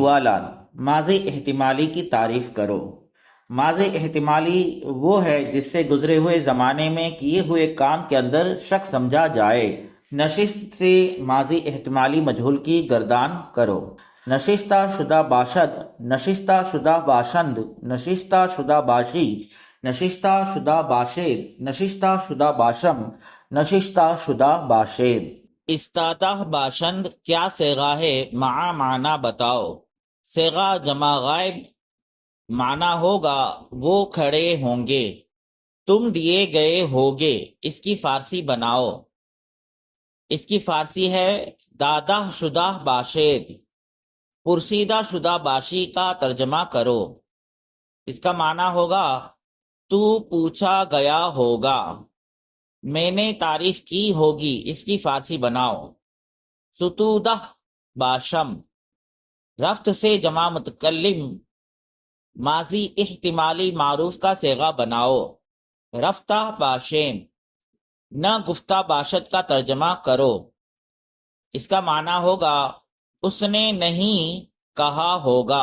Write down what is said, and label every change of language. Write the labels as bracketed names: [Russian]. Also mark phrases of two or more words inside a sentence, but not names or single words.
[Urdu] سوالات۔ ماضی احتمالی کی تعریف کرو۔ ماضی احتمالی وہ ہے جس سے گزرے ہوئے زمانے میں کیے ہوئے کام کے اندر شک سمجھا جائے۔ نشست سے ماضی احتمالی مجہول کی گردان کرو۔ [Persian] نشستہ شدہ باشد، نشستہ شدہ باشند، نشستہ شدہ باشی، نشستہ شدہ باشد، نشستہ شدہ باشم، نشستہ شدہ باشد۔ استادہ باشند [Urdu] کیا صیغہ ہے؟ مع معنی بتاؤ۔ صیغہ جمع غائب، معنی ہوگا وہ کھڑے ہوں گے، تم دیے گئے ہوگے۔ اس کی فارسی بناؤ۔ اس کی فارسی ہے [Persian] دادہ شدہ باشد۔ پرسیدہ شدہ باشی [Urdu] کا ترجمہ کرو۔ اس کا معنی ہوگا تو پوچھا گیا ہوگا، میں نے تعریف کی ہوگی۔ اس کی فارسی بناؤ۔ [Persian] ستودہ باشم، [Urdu] رفت سے جمع متکلم ماضی احتمالی معروف کا صیغہ بناؤ۔ [Persian] رفتہ باشم، نہ گفتہ باشد [Urdu] کا ترجمہ کرو۔ اس کا معنی ہوگا اس نے نہیں کہا ہوگا۔